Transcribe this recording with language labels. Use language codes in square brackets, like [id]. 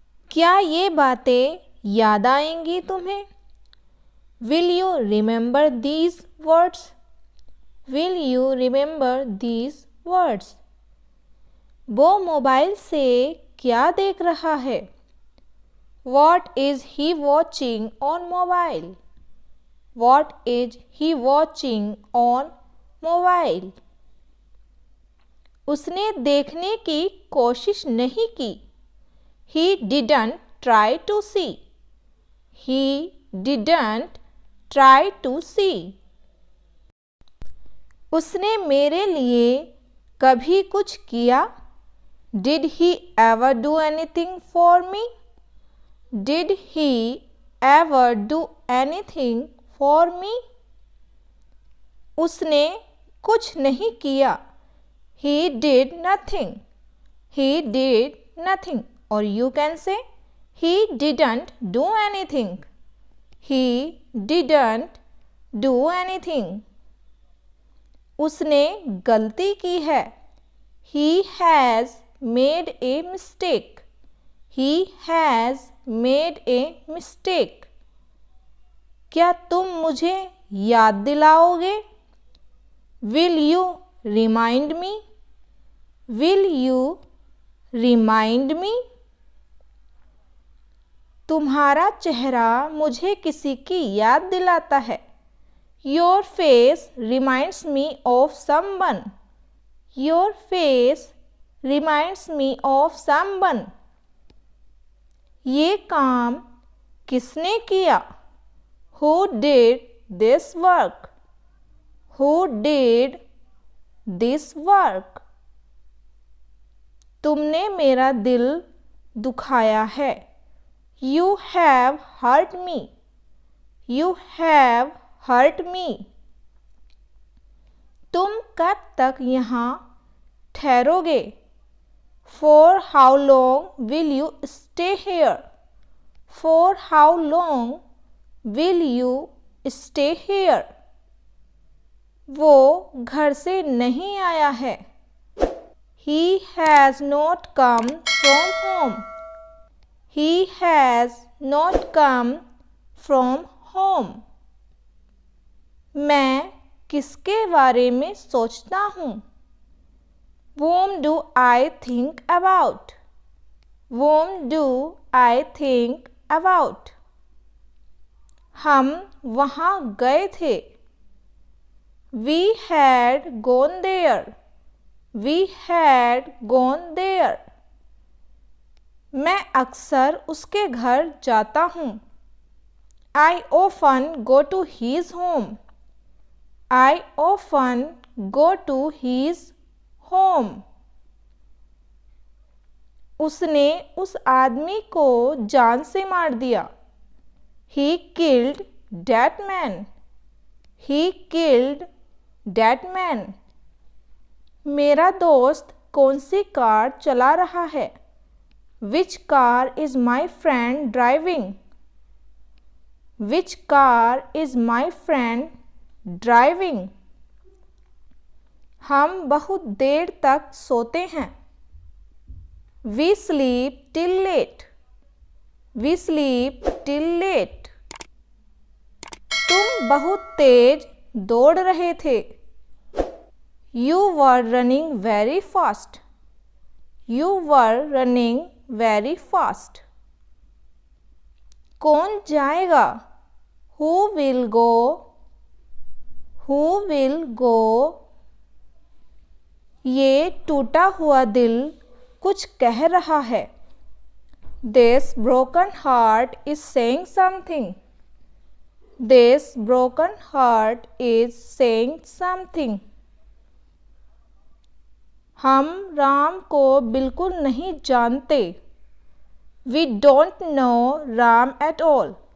[hi] क्या ये बातें याद आएंगी तुम्हें? [en] Will you remember these words? Will you remember these words? [hi] वो मोबाइल से क्या देख रहा है? [en] What is he watching on mobile? What is he watching on mobile? [hi] उसने देखने की कोशिश नहीं की. [en] He didn't try to see. He didn't try to see. [hi] उसने मेरे लिए कभी कुछ किया? [en] Did he ever do anything for me? Did he ever do anything for me? [hi] उसने कुछ नहीं किया. [en] He did nothing. He did nothing. Or you can say, he didn't do anything. He didn't do anything. [hi] उसने गलती की है. [en] He has made a mistake. He has made a mistake. [hi] क्या तुम मुझे याद दिलाओगे? [en] Will you remind me? Will you remind me? [hi] तुम्हारा चेहरा मुझे किसी की याद दिलाता है. [en] Your face reminds me of someone. Your face reminds me of someone. [hi] ये काम किसने किया? [en] Who did this work? Who did this work? [hi] तुमने मेरा दिल दुखाया है. [en] You have hurt me. You have hurt me. [hi] तुम कब तक यहाँ ठहरोगे? [en] For how long will you stay here? For how long will you stay here? [hi] वो घर से नहीं आया है. [en] He has not come from home. He has not come from home. [hi] मैं किसके बारे में सोचता हूँ? [en] Whom do I think about? Whom do I think about? [hi] हम वहाँ गए थे. [en] We had gone there. We had gone there. [hi] मैं अक्सर उसके घर जाता हूँ. [en] I often go to his home. I often go to his home. [hi] उसने उस आदमी को जान से मार दिया. [en] He killed that man. He killed that man. [hi] मेरा दोस्त कौन सी कार चला रहा है? [en] Which car is my friend driving? Which car is my friend driving? [hi] हम बहुत देर तक सोते हैं. [en] We sleep till late. We sleep till late. [hi] तुम बहुत तेज दौड़ रहे थे. [en] You were running very fast. You were running very fast. [hi] कौन जाएगा? [en] Who will go? Who will go? [hi] ये टूटा हुआ दिल कुछ कह रहा है. [en] This broken heart is saying something. This broken heart is saying something. [hi] हम राम को बिल्कुल नहीं जानते. [en] We don't know Ram at all.